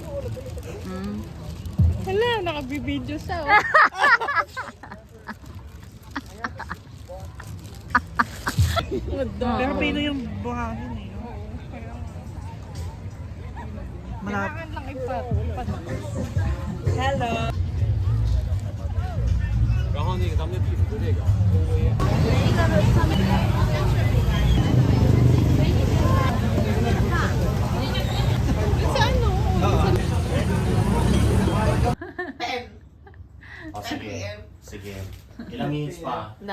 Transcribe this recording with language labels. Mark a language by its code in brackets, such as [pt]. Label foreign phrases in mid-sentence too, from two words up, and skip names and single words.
[tl] Hmm. Hala, nakabibideo siya. Oh. Pero pino yung buhangin eh. Malapit. Kailangan lang ipat. [en] Hello! [zh] 然后那个咱们的地图这个。 [tl] Sa ano? Oh, sige. Sige. Ilang minutes pa? 9